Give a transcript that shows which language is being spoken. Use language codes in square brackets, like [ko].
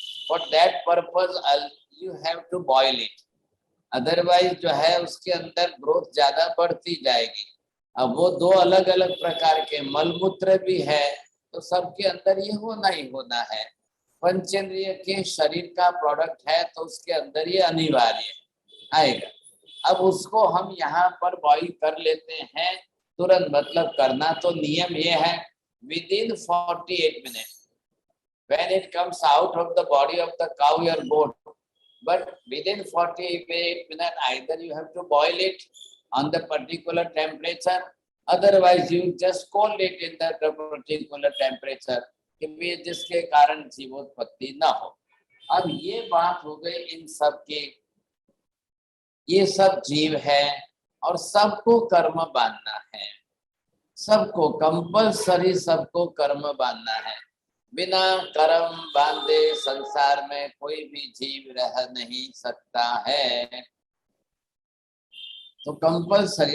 [en] for that purpose you have to boil it, [hi] otherwise जो है उसके अंदर ग्रोथ ज्यादा बढ़ती जाएगी। अब वो दो अलग अलग प्रकार के मलमूत्र भी है, तो सबके अंदर ये होना ही होना है। पंचेंद्रिय के शरीर का प्रोडक्ट है, तो उसके अंदर ये अनिवार्य आएगा। अब उसको हम यहाँ पर बॉईल कर लेते हैं तुरंत, मतलब करना तो नियम ये है within 48 minute [en] when it comes out of the body of the cow or goat, but within 48 minutes either you have to boil it on the particular temperature, otherwise you just cold it in the particular temperature, [hi] कि जिसके कारण जीवोत्पत्ति ना हो। अब ये बात हो गई इन सब के, ये सब जीव है और सबको कर्म बांधना है, सबको कंपल्सरी सबको कर्म बांधना है। बिना कर्म बांधे संसार में कोई भी जीव रह नहीं सकता है, तो कंपल्सरी।